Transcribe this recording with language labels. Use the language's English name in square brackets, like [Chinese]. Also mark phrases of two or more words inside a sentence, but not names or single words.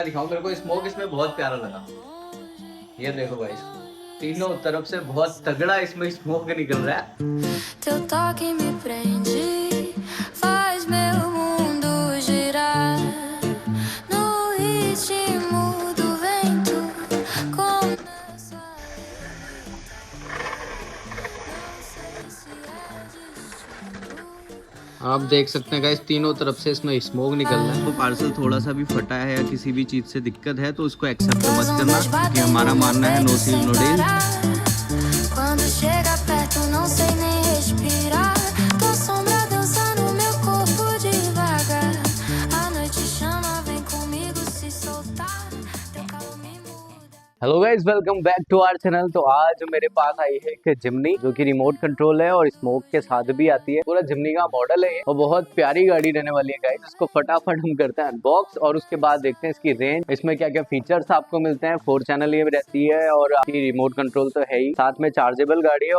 [Hindi] दिखाऊं, मेरे को स्मोक इसमें बहुत प्यारा लगा। ये देखो भाई, तीनों तरफ से बहुत तगड़ा इसमें स्मोक निकल रहा है। [Portuguese] Teu toque me prende, faz meu mundo girar no ritmo do vento. Começo a não sei se é destino. [Hindi] आप देख सकते हैं गाइस, तीनों तरफ से इसमें स्मोक निकल रहा है। तो पार्सल थोड़ा सा भी फटा है या किसी भी चीज से दिक्कत है तो उसको एक्सेप्ट मत करना, क्योंकि हमारा मानना है [English] no seal no deal. [Portuguese] Quando chega perto não sei nem respirar. Tua sombra dança no meu corpo devagar. A noite chama, vem comigo se soltar. Teu calor me muda. [English] hello guys, welcome back to our channel. [Hindi] तो आज मेरे पास आई है एक जिमनी जो कि [English] remote control [Hindi] है और स्मोक के साथ भी आती है। पूरा जिमनी का मॉडल है ये और बहुत प्यारी गाड़ी रहने वाली है गाइस। इसको फटाफट हम करते हैं अनबॉक्स और उसके बाद देखते हैं इसकी रेंज, इसमें क्या क्या फीचर्स आपको मिलते हैं। 4 चैनल ये रहती है और आपकी [English] remote control [Hindi] तो है ही, साथ में चार्जेबल गाड़ी है।